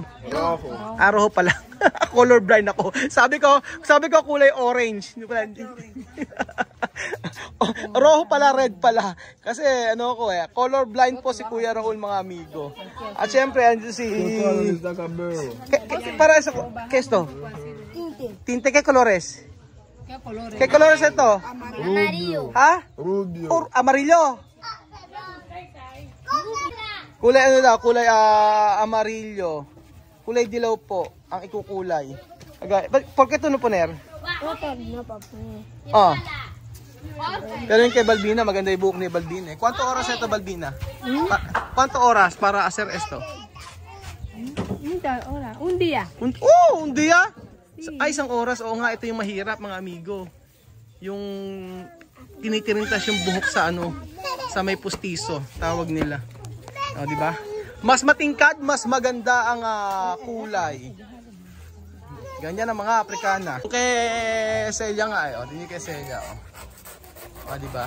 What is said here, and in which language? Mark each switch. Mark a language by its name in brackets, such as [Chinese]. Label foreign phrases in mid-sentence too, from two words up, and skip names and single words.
[Filipino] Rojo pala. [English] Color blind [Filipino] ako. Sabi ko kulay orange. Rojo pala, red pala. Kasi ano ko [English] color blind [Filipino] po si Kuya Raul mga amigo. At syempre andito si para sa kesto. [Spanish] Tinte kay colores. ¿Qué color es esto? Amarillo. ¿Ah? Amarillo. [Filipino] Kulay ano daw? Kulay amarillo. Kulay dilaw po ang ikukulay. [Spanish] ¿Por qué tú no poner? [Filipino] Pero yung kay Balbina, maganda yung buhok ni Balbina. [Spanish] ¿Cuánto oras ito Balbina? ¿Cuánto oras para hacer esto? Un día. Un día? [Filipino] Ay, isang oras. Oo nga, ito yung mahirap mga amigo. Yung tinitirintas yung buhok sa sa may pustiso, tawag nila. Di ba? Mas matingkad, mas maganda ang kulay. Ganyan ang mga Aprikana. Kay Celia nga tingin kay Celia di ba?